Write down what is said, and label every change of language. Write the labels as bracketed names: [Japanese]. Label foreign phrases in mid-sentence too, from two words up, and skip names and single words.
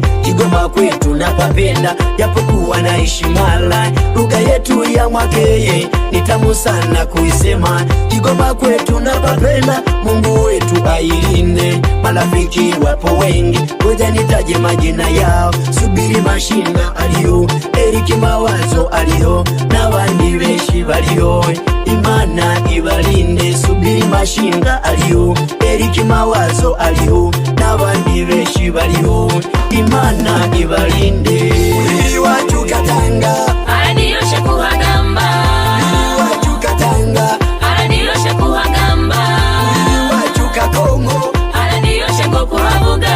[Swahili] Kigoma kwetu napapenda japokuwa naishi Mara, lugha yetu ya Mwakeye ni tamu sana kuisema. Kigoma kwetu napapenda, Mungu wetu ailinde. Marafiki wapo wengi, ngoja nitaje majina yao. [Ha] Subiri Mashinga aliyo, Eriki Mawazo aliyo, na wandi beshi baliyo, Imana ibalinde. Subiri Mashinga aliyo, Eriki Mawazo aliyo, na wandi beshi baliyo, Imana ibalinde. Iwacu Katanga aradiyoshe kuhagamba, iwacu Katanga aradiyoshe kuhagamba, iwacu Kakonko aradiyoshe ngo kuhavuga,